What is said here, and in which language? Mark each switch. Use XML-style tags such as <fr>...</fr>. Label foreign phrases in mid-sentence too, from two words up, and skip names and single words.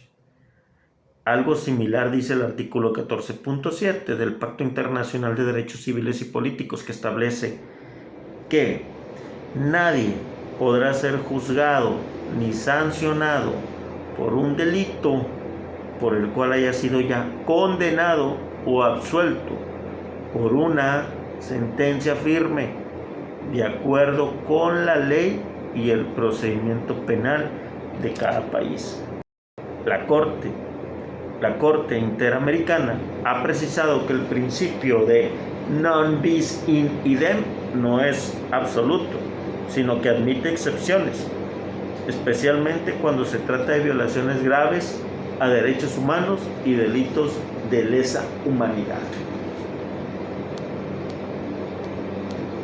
<es>Algo similar dice el artículo 14.7 del Pacto Internacional de Derechos Civiles y Políticos, que establece que nadie podrá ser juzgado ni sancionado por un delito por el cual haya sido ya condenado o absuelto por una sentencia firme, de acuerdo con la ley y el procedimiento penal de cada país. La Corte Interamericana ha precisado que el principio de</es> <la>non bis in idem</la> <es>no es absoluto, sino que admite excepciones, especialmente cuando se trata de violaciones graves a derechos humanos y delitos de lesa humanidad.</es>